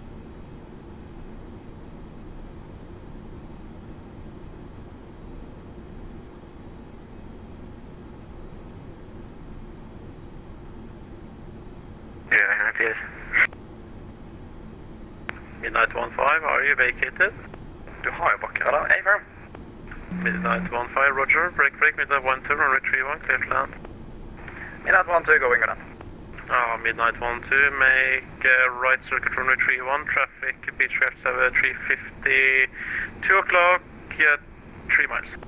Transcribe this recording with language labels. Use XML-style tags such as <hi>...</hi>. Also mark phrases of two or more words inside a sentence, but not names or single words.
<en>Yeah, yes. Midnight 15, are you vacated?</en> <no>Du har jo bakken, da.</no> <en>Hey, firm. Midnight 15, roger, break, Midnight 12, runway 31, clear to land. Midnight 12, going around. Midnight 12, make right circuit runway 31, traffic, Beechcraft 350, 2 o'clock, 3 miles.</en>